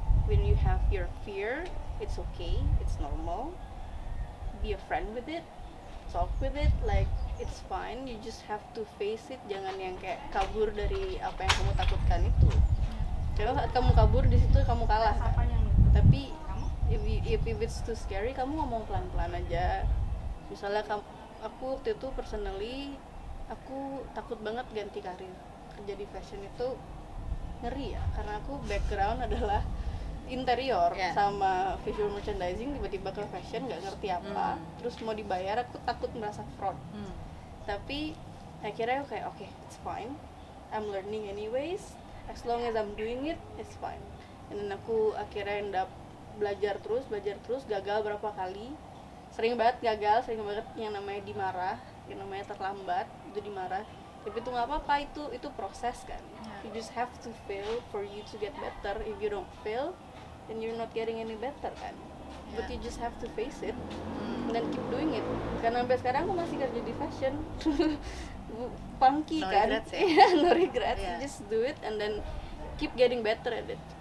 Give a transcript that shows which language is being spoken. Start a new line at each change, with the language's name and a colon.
English: When you have your fear, it's okay, it's normal. Be a friend with it, talk with it, like it's fine. You just have to face it.
Indonesian: Jangan yang kayak kabur dari apa yang kamu takutkan itu. Karena saat kamu kabur, di situ kamu kalah kan? Tapi
English: if it's too scary,
Indonesian: kamu ngomong pelan-pelan aja. Misalnya aku waktu itu personally, aku takut banget ganti karir. Kerja di fashion itu ngeri ya, karena aku background adalah interior sama visual merchandising, tiba-tiba ke fashion nggak ngerti apa, terus mau dibayar aku takut merasa fraud. Tapi akhirnya aku kayak
English: okay, it's fine, I'm learning anyways, as long as I'm doing it, it's fine.
Indonesian: Dan aku akhirnya
English: end up
Indonesian: belajar terus, gagal berapa kali, sering banget gagal, sering banget yang namanya dimarah, yang namanya terlambat itu dimarah. Tapi itu nggak apa-apa, itu proses kan.
English: You just have to fail for you to get better. If you don't fail, then you're not getting any better kan. But you just have to face it and then keep doing it.
Indonesian: Karena sampai sekarang aku masih kerja di fashion.
English: Funky no kan? Regrets, ya? No regrets. Just do it and then keep getting better at it.